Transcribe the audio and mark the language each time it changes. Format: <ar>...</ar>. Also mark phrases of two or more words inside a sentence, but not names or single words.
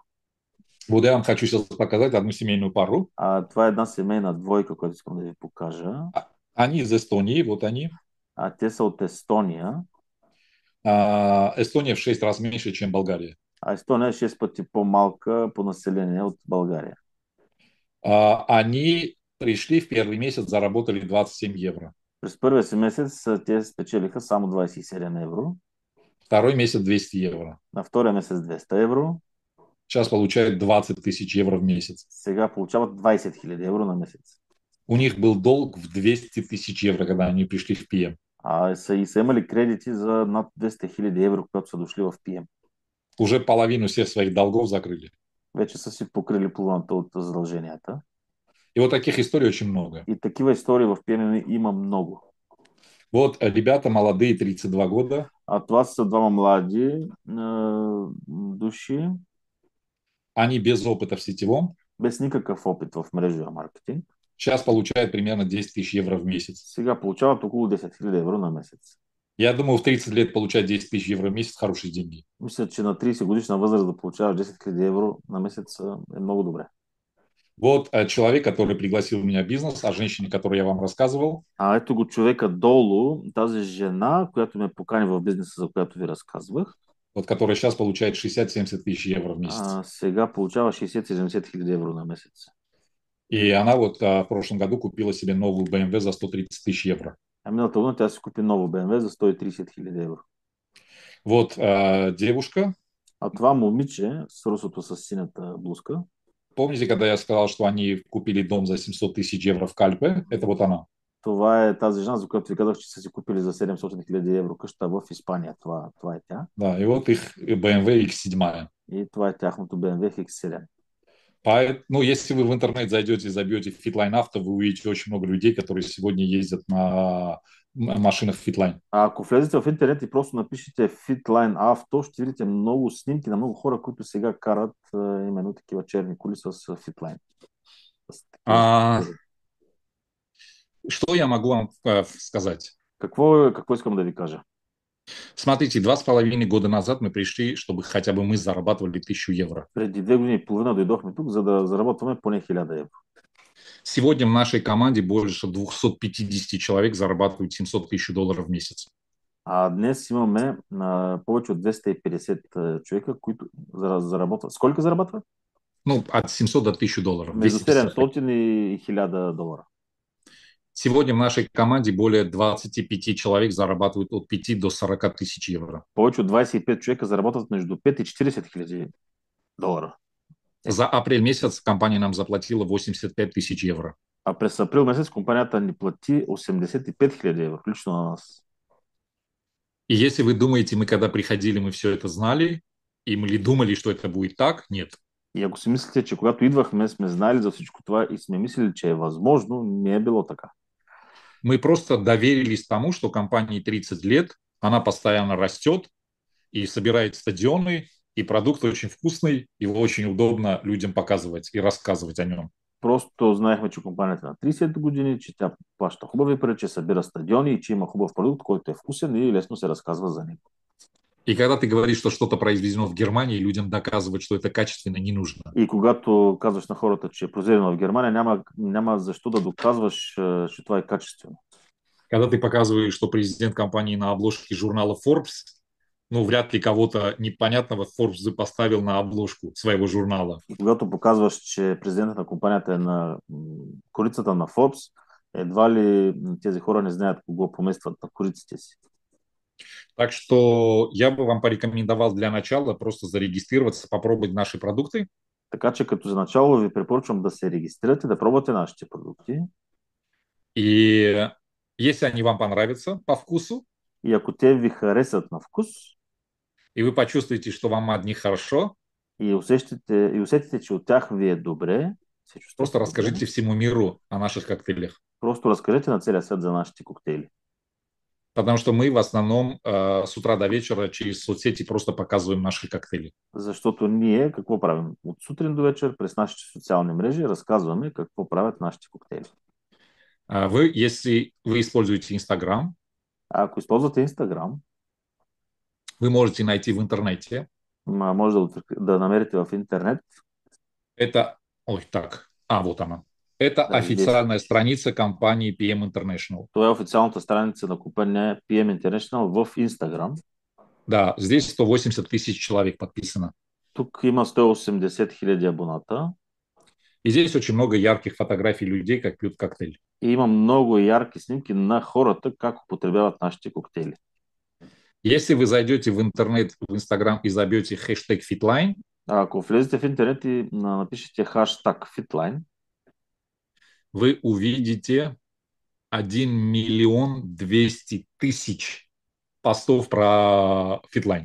<ru>Вот я вам хочу сейчас показать одну семейную пару.</ru> <bg>Това е една семейна двойка, която искам да ви покажа.</bg> <ru>Они из Эстонии, вот они.</ru> <bg>Те са от Естония.</bg> <ru>Эстония в 6 раз меньше, чем Болгария.</ru> <bg>Естония е 6 пъти по-малка по население от България.</bg> <ru>Они пришли в первый месяц, заработали 27 евро.</ru> <bg>През първия си месец те спечелиха само 27 евро.</bg> <ru>Второй месяц 200 евро.</ru> <bg>На втория месец 200 евро.</bg> <ru>Сейчас получают 20 тысяч евро в месяц.</ru> <bg>Сега получават 20 000 евро на месец.</bg> <ru>У них был долг в 200 тысяч евро, когда они пришли в ПМ.</ru> <bg>Са имали кредити за над 200 000 евро, когато са дошли в ПМ.</bg> <ru>Уже половину всех своих долгов закрыли.</ru> <bg>Вече са си покрили половината от задълженията.</bg> <ru>И вот таких историй очень много.</ru> <bg>И такива истории в ПМ има много.</bg> <ru>Вот ребята молодые, 32 года.</ru> <bg>Това са двама млади души.</bg> <ru>Они без опыта в сетевом.</ru> <bg>Без никакъв опит в мрежовия маркетинг.</bg> <ru>Сейчас получают примерно 10 тысяч евро в месяц.</ru> <bg>Сега получават около 10 000 евро на месец.</bg> <ru>Я думаю, в 30 лет получать 10 тысяч евро в месяц – хорошие деньги.</ru> <bg>Мисля, че на 30 годишна възраст да получаваш 10 000 евро на месец е много добре.</bg> <ru>Вот человек, который пригласил меня в бизнес, о женщине, которую я вам рассказывал.</ru> <bg>Ето го човека долу, тази жена, която ме покани в бизнеса, за която ви разказвах.</bg> <ru>Вот, которая сейчас получает 60-70 тысяч евро в месяц.</ru> <bg>Сега получава 60-70 000 евро на месец.</bg> <ru>И она вот в прошлом году купила себе новую BMW за 130 тысяч евро.</ru> <bg>Миналата година тя си купи ново BMW за 130 000 евро.</bg> <ru>Вот девушка.</ru> <bg>Това момиче с русото с синята блузка.</bg> <ru>Помните, когда я сказал, что они купили дом за 700 тысяч евро в Кальпе? Это вот она.</ru> <bg>Това е тази жена, за която ви казах, че са си купили за 700 000 евро къща в Испания. Това е тя.</bg> <ru>Да, и вот их BMW X7.</ru> <bg>И това е тяхното BMW X7.</bg> <ru>Ну, если вы в интернет зайдете и забьете Fitline Auto, вы увидите очень много людей, которые сегодня ездят на машинах Fitline.</ru> <bg>Ако влезете в интернет и просто напишете Fitline Auto, ще видите много снимки на много хора, които сега карат именно такива черни коли с Fitline.</bg> <ru>Что я могу вам сказать?</ru> <bg>Какво искам да ви кажа?</bg> <ru>Смотрите, 2,5 года назад мы пришли, чтобы хотя бы мы зарабатывали 1000 евро.</ru> <bg>Преди 2 години и половина дойдохме тук, за да заработваме поне 1000 евро.</bg> <ru>Сегодня в нашей команде больше 250 человек зарабатывают 700 тысяч долларов в месяц.</ru> <bg>Днес имаме повече от 250 човека, които заработват.</bg> <ru>Сколько заработват? Ну, от 700 до 1000 долларов.</ru> <bg>Между 700 и 1000 доллара.</bg> <ru>Сегодня в нашей команде более 25 человек зарабатывают от 5 до 40 тысяч евро.</ru> <bg>Повече от 25 човека заработват между 5 и 40 000 доллара.</bg> <ru>За апрель месяц компания нам заплатила 85 тысяч евро.</ru> <bg>А през април месец компанията ни плати 85 000 евро, лично на нас.</bg> <ru>И если вы думаете, мы когда приходили, мы все это знали, и мы ли думали, что это будет так, нет.</ru> <bg>И ако си мислите, че когато идвахме, сме знали за всичко това и сме мислили, че е възможно, не е било така.</bg> <ru>Мы просто доверились тому, что компании 30 лет, она постоянно растет и собирает стадионы, и продукт очень вкусный, его очень удобно людям показывать и рассказывать о нем.</ru> <bg>Просто знаехме, че компанията на 30 години, че тя плаща хубави пари, че събира стадиони и че има хубав продукт, който е вкусен и лесно се разказва за него.</bg> <ru>И когда ты говоришь, что что-то произведено в Германии, людям доказывать, что это качественно, не нужно.</ru> <bg>И когато казваш на хората, че е произведено в Германия, няма защо да доказваш, че това е качествено.</bg> <ru>Когда ты показываешь, что президент компании на обложке журнала Forbes, ну, вряд ли кого-то непонятного Forbes поставил на обложку своего журнала.</ru> <bg>И когато показваш, че президентът на компанията е на корицата на Forbes, едва ли тези хора не знаят кого поместват на кориците си.</bg> <ru>Так что я бы вам порекомендовал для начала просто зарегистрироваться, попробовать наши продукты.</ru> <bg>Така че като за начало ви препоръчвам да се регистрирате, да пробвате нашите продукти.</bg> <ru>И если они вам понравятся по вкусу,</ru> <bg>И ако те ви харесат на вкус</bg> <ru>и вы почувствуете, что вам от них хорошо,</ru> <bg>и усетите, че от тях ви е добре, се просто чувствате добре,</bg> <ru>расскажите всему миру о наших коктейлях.</ru> <bg>просто разкажете на целия свят за нашите коктейли.</bg> <ru>Потому что мы в основном с утра до вечера через соцсети просто показываем наши коктейли.</ru> <bg>Защото ние какво правим? От сутрин до вечер през нашите социални мрежи разказваме какво правят нашите коктейли.</bg> <ru>Вы, если вы используете Инстаграм,</ru> <bg>А ако използвате Инстаграм,</bg> <ru>вы можете найти в интернете.</ru> <bg>може да намерите в интернет.</bg> <ru>Это, ой, так, вот она. Это Да, здесь. официальная страница компании PM International.</ru> <bg>Това е официалната страница на компания PM International в Инстаграм.</bg> <ru>Да, здесь 180 тысяч человек подписано.</ru> <bg>Тук има 180 хиляди абоната.</bg> <ru>И здесь очень много ярких фотографий людей, как пьют коктейль.</ru> <bg>И има много ярки снимки на хората, как употребяват нашите коктейли.</bg> <ru>Если вы зайдете в интернет, в Инстаграм и забьете хэштег Fitline,</ru> <bg>А ако влезете в интернет и напишете хаштаг Fitline,</bg> <ru>вы увидите 1 миллион 200 тысяч постов про Fitline.</ru>